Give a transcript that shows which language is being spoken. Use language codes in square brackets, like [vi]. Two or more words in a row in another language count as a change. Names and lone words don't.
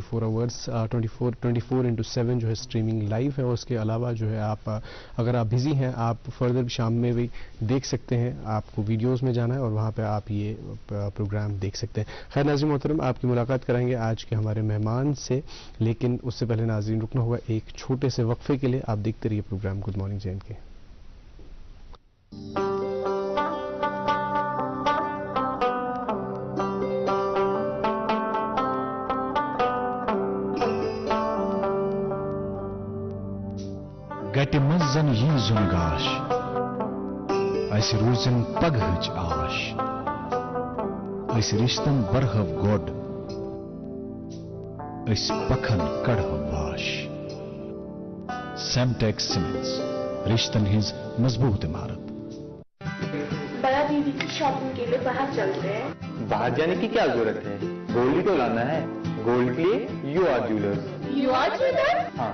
[ur] 24/7 جو ہے [en] streaming live [ur] ہے، اور اس کے علاوہ جو ہے آپ اگر آپ بزی ہیں آپ فردر شام میں بھی دیکھ سکتے ہیں، آپ کو ویڈیوز میں جانا ہے اور وہاں پہ آپ یہ پروگرام دیکھ سکتے ہیں۔ خیر ناظرین محترم، آپ کی ملاقات کرائیں گے آج کے ہمارے مہمان سے، لیکن اس سے پہلے ناظرین رکنا ہوگا ایک چھوٹے سے وقفے کے لیے۔ آپ دیکھتے رہیے پروگرام گڈ مارننگ جے این کے۔ [ks] گٹہِ منٛز زن یی زُن گاش اَسہِ روٗزِن پگہٕچ آش أسۍ رِشتن برہو گۄڈ أسۍ پکھن کڑہو واش سیمٹیکس سیمنٹس رشتن ہنز مضبوط عمارت۔ [ur] بڑا دیدی کی شاپنگ کے لیے باہر چلتے ہیں۔ باہر جانے کی کیا ضرورت ہے، گولڈ ہی تو لانا ہے۔ گولڈ کے لیے یو آر جیولرز۔ یو آر جیولرز؟ ہاں